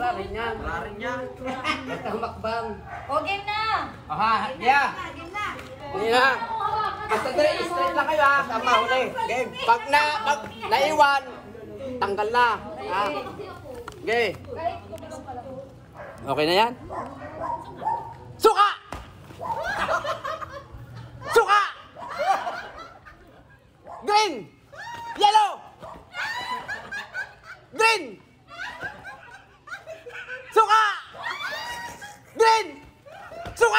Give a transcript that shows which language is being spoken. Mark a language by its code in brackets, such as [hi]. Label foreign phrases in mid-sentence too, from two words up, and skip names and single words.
[tl] Wala rin yan. Wala rin yan. Basta humakbang. O, game na. Aha, yeah. Game na. Hindi na. Basta dali, straight lang kayo ha. Tama, huli. Game. Pag naiwan, tanggal na. Ha? Okay. Okay na yan? Suka! Suka! [en] Green! Yellow! [tl] Green! Suka! Green! Suka!